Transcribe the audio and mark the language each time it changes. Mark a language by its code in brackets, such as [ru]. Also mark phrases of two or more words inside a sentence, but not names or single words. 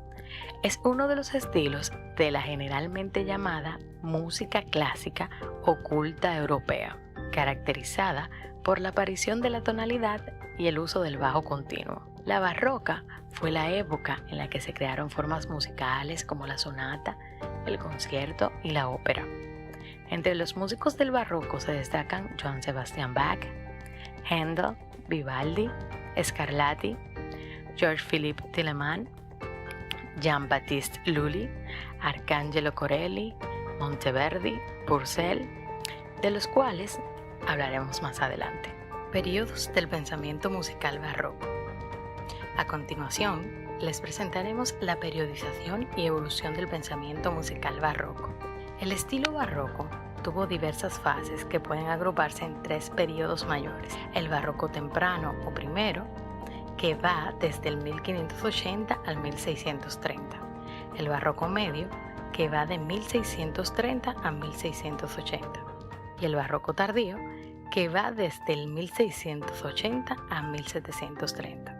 [es] Es uno de los estilos de la generalmente llamada música clásica o culta europea, caracterizada por la aparición de la tonalidad y el uso del bajo continuo. La barroca fue la época en la que se crearon formas musicales como la sonata, el concierto y la ópera. Entre los músicos del barroco se destacan Johann Sebastian Bach, Händel, Vivaldi, Scarlatti, George Philippe Telemann, Jean-Baptiste Lully, Arcangelo Corelli, Monteverdi, Purcell, de los cuales hablaremos más adelante. Periodos del pensamiento musical barroco. A continuación, les presentaremos la periodización y evolución del pensamiento musical barroco. El estilo barroco tuvo diversas fases que pueden agruparse en tres periodos mayores: el barroco temprano o primero, que va desde el 1580 al 1630, el barroco medio, que va de 1630 a 1680, y el barroco tardío, que va desde el 1680 a 1730.